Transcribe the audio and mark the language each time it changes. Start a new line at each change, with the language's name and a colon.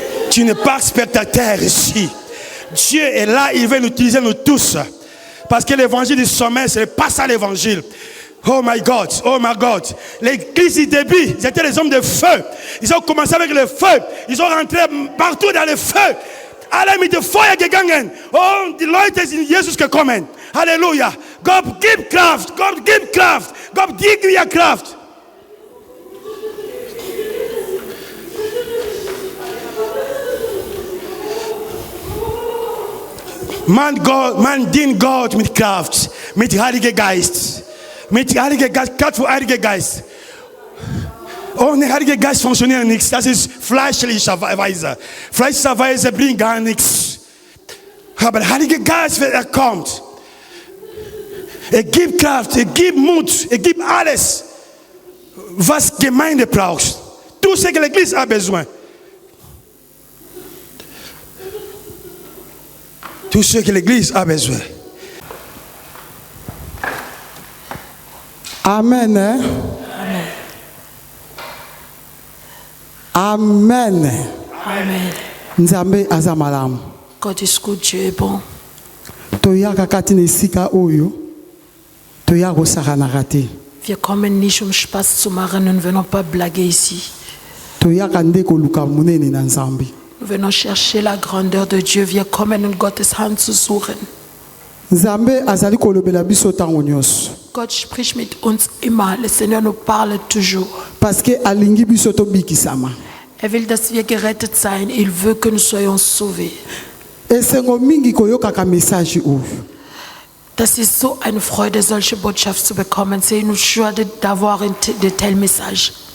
French: Tu n'es pas spectateur ici. Dieu est là, il veut nous utiliser nous tous. Parce que l'évangile du sommeil, ce n'est pas ça l'évangile.
English: Oh my God, oh my God.
French: L'église du début, ils étaient les hommes de feu. Ils ont commencé avec le feu. Ils ont rentré partout dans le feu.
German: Alle mit dem Feuer gegangen. Und die Leute sind Jesus gekommen. Halleluja. Gott gibt Kraft. Gott gibt Kraft. Gott gibt mir Kraft. Man dient Gott mit Kraft, mit Heiliger Geist. Mit Heiliger Geist, Kraft für Heiliger Geist. Ohne Heiliger Geist funktioniert nichts. Das ist fleischlicherweise. Fleischlicherweise bringt gar nichts. Aber der Heilige Geist, wenn er kommt, er gibt Kraft, er gibt Mut, er gibt alles, was Gemeinde braucht.
French: Tout ce que l'Église a besoin. Tout ce que l'Église a besoin. Amen. Amen. Amen.
Lingala: Nzambe azamalam.
German: Gott ist gut,
French: Dieu est bon.
Lingala: toyaka kati na esika oyo toya kosakanaka te
German: Wir kommen nicht, um Spaß zu machen und
French: venons pas blaguer ici.
Lingala: toyaka nde koluka monene na nzambe.
French: Nous venons chercher la grandeur de Dieu.
German: Wir kommen, um Gottes Hand zu suchen.
Lingala: Nzambe azali kolobela biso ntango nyonso
German: Gott spricht mit uns immer.
French: Le Seigneur nous parle toujours. parce que
Lingala: alingi biso tobikisama.
German: Will, dass wir gerettet sein.
French: Il veut que nous soyons sauvés.
Lingala: Esengo mingi koyokaka message oyo.
German: Das ist so eine Freude, solche Botschaft zu bekommen.
French: C'est une joie d'avoir de tels messages.